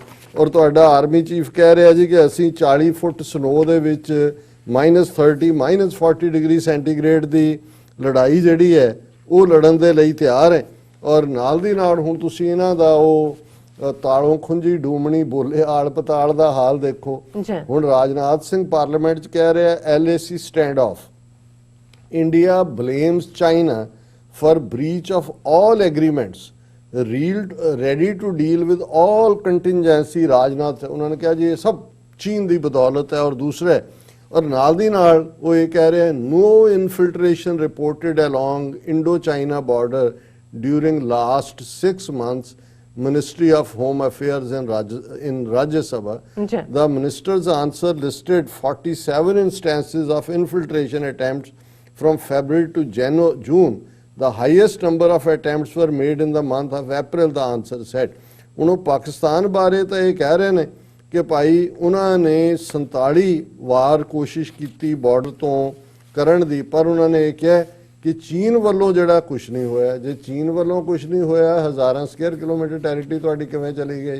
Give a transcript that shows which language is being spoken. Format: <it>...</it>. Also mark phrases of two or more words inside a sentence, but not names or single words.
<pa>ਔਰ ਤੁਹਾਡਾ ਆਰਮੀ ਚੀਫ ਕਹਿ ਰਿਹਾ ਜੀ ਕਿ ਅਸੀਂ 40 ਫੁੱਟ ਸਨੋ ਦੇ ਵਿੱਚ -30 -40</pa> <en>degree centigrade</en> <pa>ਦੀ ਲੜਾਈ ਜਿਹੜੀ ਹੈ ਉਹ ਲੜਨ ਦੇ ਲਈ ਤਿਆਰ ਹੈ। ਔਰ ਨਾਲ ਦੀ ਨਾਲ ਹੁਣ ਤੁਸੀਂ ਇਹਨਾਂ ਦਾ ਉਹ ਤਾਲੋਂ ਖੁੰਝੀ ਡੂਮਣੀ ਬੋਲੇ ਆਲ ਪਤਾਲ ਦਾ ਹਾਲ ਦੇਖੋ। ਹੁਣ ਰਾਜਨਾਥ ਸਿੰਘ ਪਾਰਲੀਮੈਂਟ 'ਚ ਕਹਿ ਰਿਹਾ</pa> <en>LAC stand off, India blames China for breach of all agreements, ready to deal with all contingency।</en> <pa>ਰਾਜਨਾਥ ਉਹਨਾਂ ਨੇ ਕਿਹਾ ਜੀ ਇਹ ਸਭ ਚੀਨ ਦੀ ਬਦੌਲਤ ਹੈ। ਔਰ ਦੂਸਰੇ ਔਰ ਨਾਲ ਦੀ ਨਾਲ ਉਹ ਇਹ ਕਹਿ ਰਹੇ</pa> <en>no infiltration reported along Indo-China border during last 6 months. Ministry of Home Affairs in Rajya Sabha, the minister's answer listed 47 instances of infiltration attempts from February to June. The highest number of attempts were made in the month of April, the answer said.</en> <pa>ਹੁਣ ਉਹ ਪਾਕਿਸਤਾਨ ਬਾਰੇ ਤਾਂ ਇਹ ਕਹਿ ਰਹੇ ਨੇ ਕਿ ਭਾਈ ਉਹਨਾਂ ਨੇ 47 ਵਾਰ ਕੋਸ਼ਿਸ਼ ਕੀਤੀ ਬਾਰਡਰ ਤੋਂ ਕਰਨ ਦੀ, ਪਰ ਉਹਨਾਂ ਨੇ ਇਹ ਕਿਹਾ ਕਿ ਚੀਨ ਵੱਲੋਂ ਜਿਹੜਾ ਕੁਝ ਨਹੀਂ ਹੋਇਆ। ਜੇ ਚੀਨ ਵੱਲੋਂ ਕੁਝ ਨਹੀਂ ਹੋਇਆ, ਹਜ਼ਾਰਾਂ</pa> <en>square kilometer territory</en> <pa>ਤੁਹਾਡੀ ਕਿਵੇਂ ਚਲੀ ਗਈ?</pa>